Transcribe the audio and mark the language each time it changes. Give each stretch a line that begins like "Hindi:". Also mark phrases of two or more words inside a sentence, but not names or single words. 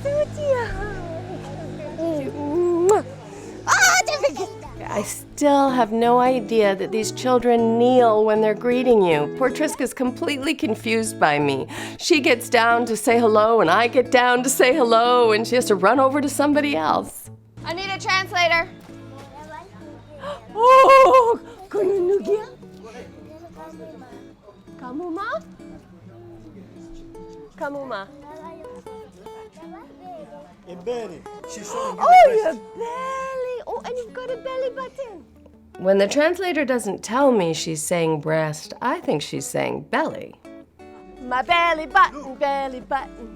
English: I still have no idea that these children kneel when they're greeting you. Poor Trisca's completely confused by me. She gets down to say hello, and I get down to say hello, and she has to run over to somebody else. I need a translator. Oh, Kununugia? Kamuma? Kamuma. Oh, your belly! Oh, and you've got a belly button. When the translator doesn't tell me she's saying breast, I think she's saying belly. My belly button, belly button.